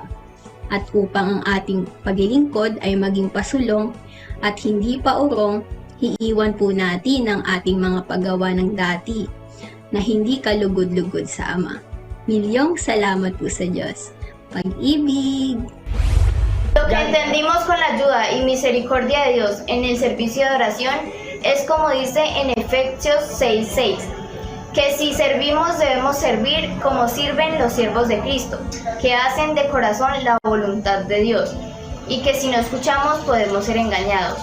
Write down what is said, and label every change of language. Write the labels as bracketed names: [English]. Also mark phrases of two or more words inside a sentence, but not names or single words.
[Filipino] At upang ang ating paglilingkod ay maging pasulong at hindi pa urong, iiwan po natin ang ating mga paggawa ng dati na hindi kalugod-lugod sa Ama. Milyong salamat po sa Diyos. Pag-ibig! [Spanish] Lo que entendimos con la ayuda y misericordia de Dios en el servicio de oración es como dice en Efesios 6:6, que si servimos debemos servir como sirven los siervos de Cristo, que hacen de corazón la voluntad de Dios, y que si no escuchamos podemos ser engañados.